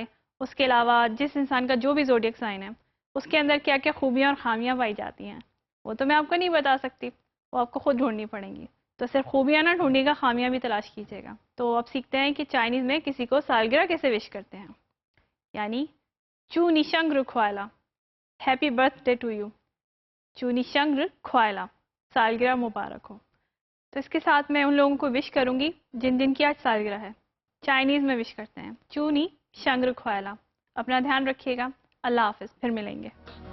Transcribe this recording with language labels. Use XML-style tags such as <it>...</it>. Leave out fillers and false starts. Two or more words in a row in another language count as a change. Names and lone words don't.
<ur>اس کے علاوہ جس انسان کا جو بھی زوڈیک سائن ہے اس کے اندر کیا کیا خوبیاں اور خامیاں پائی جاتی ہیں وہ تو میں آپ کو نہیں بتا سکتی، وہ آپ کو خود ڈھونڈنی پڑیں گی. تو صرف خوبیاں نہ ڈھونڈے گا، خامیاں بھی تلاش کیجیے گا. تو اب سیکھتے ہیں کہ چائنیز میں کسی کو سالگرہ کیسے وش کرتے ہیں.</ur> <en>یعنی</en> <zh>祝你生日快乐</zh> <en>happy birthday to you.</en> <zh>祝你生日快乐</zh> <ur>سالگرہ مبارک ہو. تو اس کے ساتھ میں ان لوگوں کو وش کروں گی جن جن کی آج سالگرہ ہے. چائنیز میں وش کرتے ہیں</ur> <zh>祝你生日快乐.</zh> <ur>اپنا دھیان رکھیے گا. اللہ حافظ، پھر ملیں گے.</ur>